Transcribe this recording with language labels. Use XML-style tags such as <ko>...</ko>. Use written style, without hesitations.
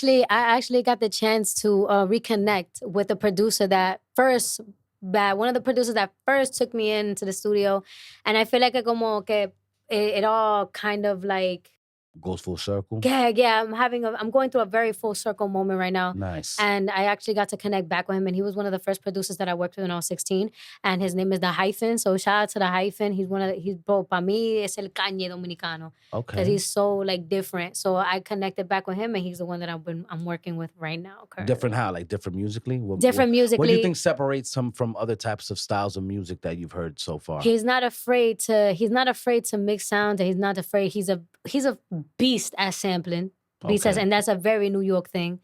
<en>I actually got the chance to reconnect with the producer one of the producers that first took me into the studio. And I feel like it all kind of like goes full circle? Yeah. I'm going through a very full circle moment right now. Nice. And I actually got to connect back with him, and he was one of the first producers that I worked with when I was 16. And his name is The Hyphen. So shout out to The Hyphen.</en> <es>Bro, para mí es el Kanye dominicano.</es> <en>Okay. Because he's so like different. So I connected back with him, and he's the one that I'm working with right now. Currently. Different how? Like different musically? Musically. What do you think separates him from other types of styles of music that you've heard so far? He's not afraid to mix sounds, and he's not afraid. He's a beast at sampling. And that's a very New York thing.</en>